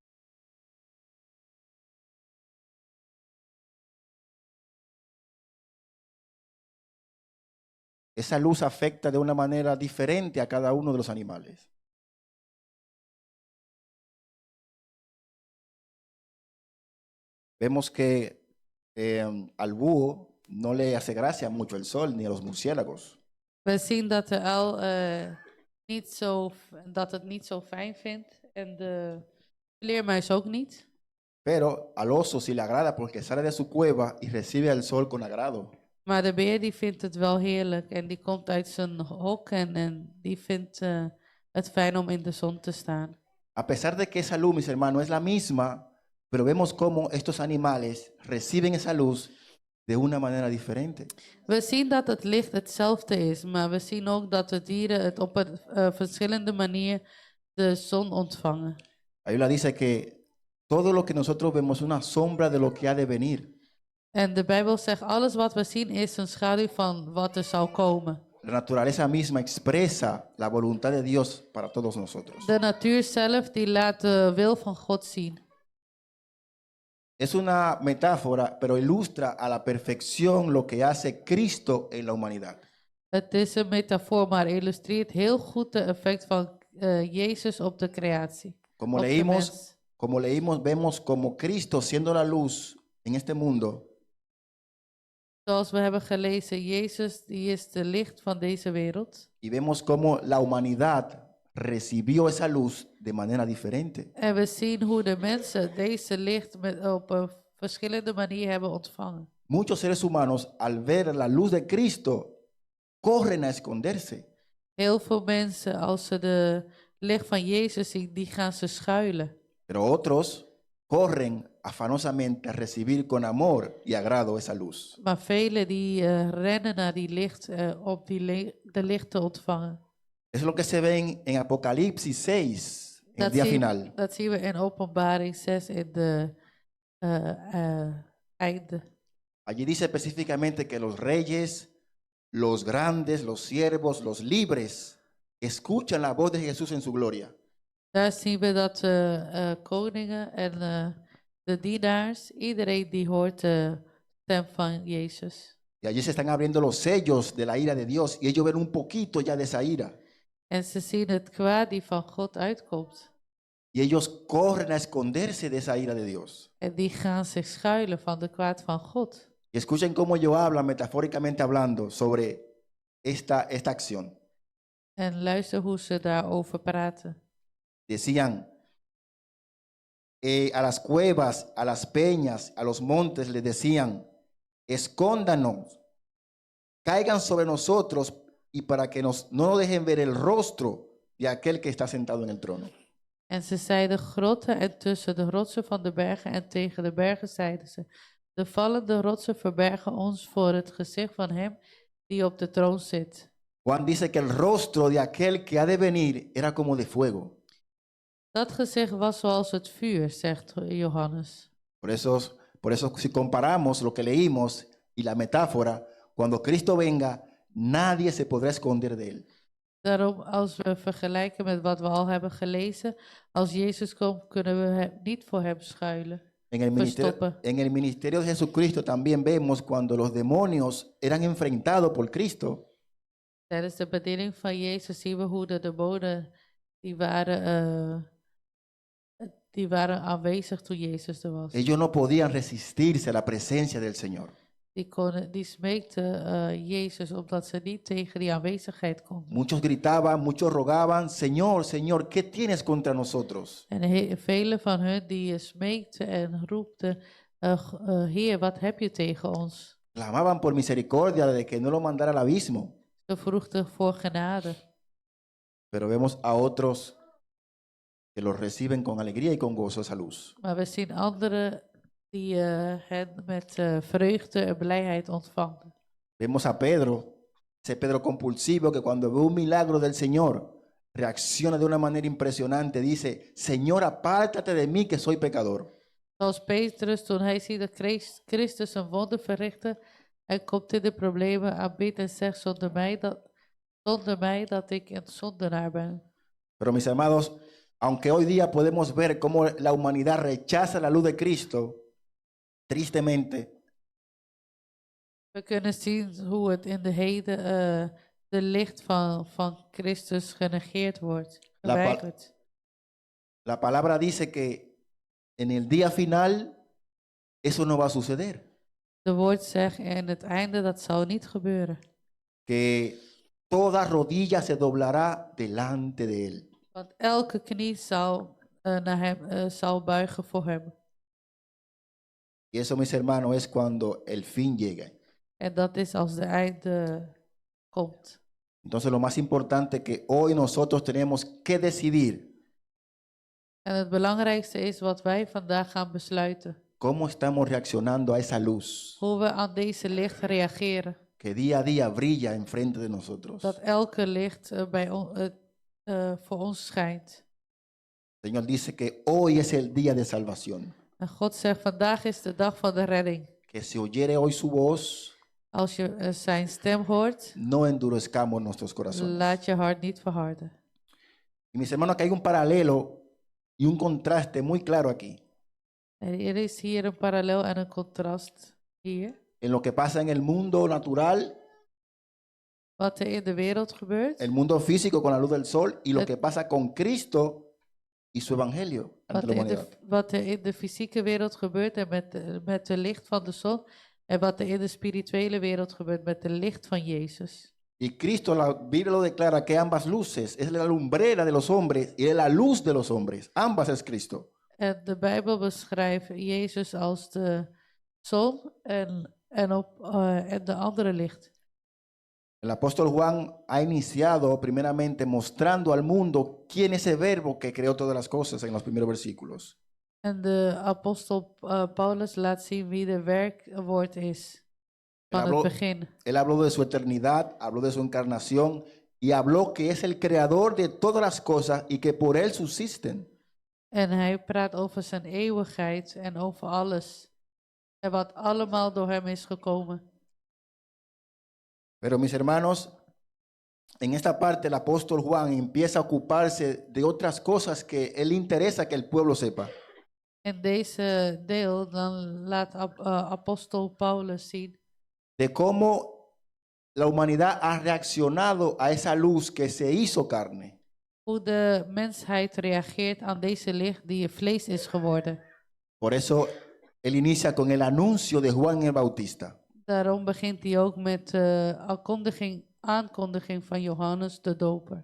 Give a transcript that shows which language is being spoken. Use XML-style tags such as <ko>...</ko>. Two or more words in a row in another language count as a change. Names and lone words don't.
<es>Esa luz afecta de una manera diferente a cada uno de los animales. Vemos que al búho no le hace gracia mucho el sol, ni a los murciélagos.</es> <nl>We zien dat de uil het niet zo fijn vindt en de vleermuis ook niet.</nl> <es>Pero al oso sí le agrada porque sale de su cueva y recibe el sol con agrado.</es> <nl>Maar de beer die vindt het wel heerlijk en die komt uit zijn hok en die vindt het fijn om in de zon te staan.</nl> <es>A pesar de que esa luz, mis hermanos, es la misma, pero vemos cómo estos animales reciben esa luz de una manera diferente.</es> <nl>We zien dat het licht hetzelfde is, maar we zien ook dat de dieren het op een verschillende manier de zon ontvangen.</nl> <es>La Biblia dice que todo lo que nosotros vemos es una sombra de lo que ha de venir.</es> <nl>En de Bijbel zegt, alles wat we zien is een schaduw van wat er zal komen.</nl> <es>La naturaleza misma expresa la voluntad de Dios para todos nosotros.</es> <nl>De natuur zelf die laat de wil van God zien.</nl> <es>Es una metáfora, pero ilustra a la perfección lo que hace Cristo en la humanidad.</es> <nl>Het is een metafoor, maar illustreert heel goed de effect van Jezus op de creatie.</nl> <es>Como</es> <nl>op de</nl> <es>leímos,</es> <nl>mens.</nl> <es>vemos como Cristo siendo la luz en este mundo,</es> <nl>Zoals we hebben gelezen, Jezus die is de licht van deze wereld.</nl> <es>y vemos cómo la humanidad recibió esa luz de manera diferente.</es> <nl>En we zien hoe de mensen deze licht op een verschillende manier hebben ontvangen.</nl> <es>Muchos seres humanos, al ver la luz de Cristo, corren a esconderse.</es> <nl>Heel veel mensen, als ze de licht van Jezus zien, die gaan ze schuilen.</nl> <es>Pero otros corren afanosamente a recibir con amor y agrado esa luz.</es> <nl>Maar velen die rennen naar die licht om de licht te ontvangen.</nl> <es>Eso es lo que se ve en Apocalipsis 6, en el día final.</es> <nl>Dat zien we in Openbaring 6 in de einde.</nl> <es>Allí dice específicamente que los reyes, los grandes, los siervos, los libres, escuchan la voz de Jesús en su gloria.</es> <nl>Daar zien we dat koningen en de dienaars, iedereen die hoort de stem van Jezus.</nl> <es>Y allí se están abriendo los sellos de la ira de Dios y ellos ven un poquito ya de esa ira.</es> <nl>En ze zien het kwaad die van God uitkomt.</nl> <es>Y ellos corren a esconderse de esa ira de Dios.</es> <nl>En die gaan zich schuilen van de kwaad van God.</nl> <es>Y escuchen cómo ellos hablan, metafóricamente hablando, sobre esta acción.</es> <nl>En luister hoe ze daarover praten.</nl> <es>Decían, a las cuevas, a las peñas, a los montes les decían, escóndanos, caigan sobre nosotros y para que no nos dejen ver el rostro de aquel que está sentado en el trono.</es> <nl>En ze zeiden grotten en tussen de rotsen van de bergen en tegen de bergen zeiden ze, de vallende rotsen verbergen ons voor het gezicht van hem die op de troon zit.</nl> <es>Juan dice que el rostro de aquel que ha de venir era como de fuego.</es> <nl>Dat gezicht was zoals het vuur, zegt Johannes.</nl> <es>Por eso si comparamos lo que leímos y la metáfora, cuando Cristo venga, nadie se podrá esconder de él.</es> <nl>Daarom, als we vergelijken met wat we al hebben gelezen, als Jezus komt, kunnen we niet voor hem schuilen.</nl> <es>En el ministerio de Jesucristo también vemos cuando los demonios eran enfrentados por Cristo.</es> <nl>Tijdens de bediening van Jezus zien we hoe de demonen, die waren aanwezig toen Jezus er was.</nl> <es>Ellos no podían resistirse a la presencia del Señor.</es> <nl>Die smeekten Jezus omdat ze niet tegen die aanwezigheid konden.</nl> <es>Muchos gritaban, muchos rogaban, Señor, Señor, ¿qué tienes contra nosotros?</es> <nl>En vele van hun die smeekten en roepten, Heer, wat heb je tegen ons?</nl> <es>Clamaban por misericordia de que no lo mandara al abismo.</es> <nl>Ze vroegen voor genade.</nl> <es>Pero vemos a otros que los reciben con alegría y con gozo esa luz.</es> <nl>Maar we zien anderen die hen met vreugde en blijheid ontvangen.</nl> <es>Vemos a Pedro, ese Pedro compulsivo que cuando ve un milagro del Señor reacciona de una manera impresionante. Dice, Señor, apártate de mí que soy pecador.</es> <nl>Zoals Petrus, toen hij ziet dat Christus een wonder verrichtte, hij komt in de problemen, aanbidt en zegt zonder mij dat ik een zondenaar ben.</nl> <es>Pero mis amados, aunque hoy día podemos ver cómo la humanidad rechaza la luz de Cristo, tristemente,</es> <nl>We kunnen zien hoe het in de heden de licht van Christus genegeerd wordt, geweigerd.</nl> <es>La palabra dice que en el día final eso no va a suceder.</es> <nl>De woord zegt in het einde dat zal niet gebeuren.</nl> <es>Que toda rodilla se doblará delante de él.</es> <nl>Want elke knie zal buigen voor hem.</nl> <es>Y eso, mis hermanos, es cuando el fin llegue.</es> <nl>En dat is als de einde komt.</nl> <es>Entonces lo más importante que hoy nosotros tenemos que decidir</es> <nl>En het belangrijkste is wat wij vandaag gaan besluiten.</nl> <es>cómo estamos reaccionando a esa luz</es> <nl>Hoe we aan deze licht reageren.</nl> <es>que día a día brilla enfrente de nosotros.</es> <nl>Dat elke licht voor ons schijnt.</nl> <es>El Señor dice que hoy es el día de salvación.</es> <nl>En God zegt, vandaag is de dag van de redding.</nl> <es>Que si oyere hoy su voz,</es> <nl>Als je zijn stem hoort,</nl> <es>no endurezcamos nuestros corazones.</es> <nl>laat je hart niet verharden.</nl> <es>Y mis hermanos, que hay un paralelo y un contraste muy claro aquí</es> <nl>En er is hier een parallel en een contrast hier.</nl> <es>en lo que pasa en el mundo natural,</es> <nl>Wat er in de wereld gebeurt.</nl> <es>el mundo físico con la luz del sol, y lo que pasa con Cristo y su evangelio ante la humanidad.</es> <nl>Wat er in de fysieke wereld gebeurt en met de licht van de zon. En wat er in de spirituele wereld gebeurt met de licht van Jezus.</nl> <es>Y Cristo, la Biblia lo declara que ambas luces es la lumbrera de los hombres y es la luz de los hombres. Ambas es Cristo.</es> <nl>En de Bijbel beschrijft Jezus als de zon en de andere licht.</nl> <es>El apóstol Juan ha iniciado primeramente mostrando al mundo quién es ese verbo que creó todas las cosas en los primeros versículos.</es> <nl>En de apostel Paulus laat zien wie de werkwoord is van het begin.</nl> <es>Él habló de su eternidad, habló de su encarnación y habló que es el creador de todas las cosas y que por él subsisten.</es> <nl>En hij praat over zijn eeuwigheid en over alles. En wat allemaal door hem is gekomen.</nl> <es>Pero mis hermanos, en esta parte el apóstol Juan empieza a ocuparse de otras cosas que él interesa que el pueblo sepa.</es> <nl>In deze deel dan laat apostel Paulus zien</nl> <es>de cómo la humanidad ha reaccionado a esa luz que se hizo carne.</es> <nl>hoe de mensheid reageert aan deze licht die vlees is geworden.</nl> <es>Por eso él inicia con el anuncio de Juan el Bautista.</es> <nl>Daarom begint hij ook met de aankondiging van Johannes de Doper.</nl>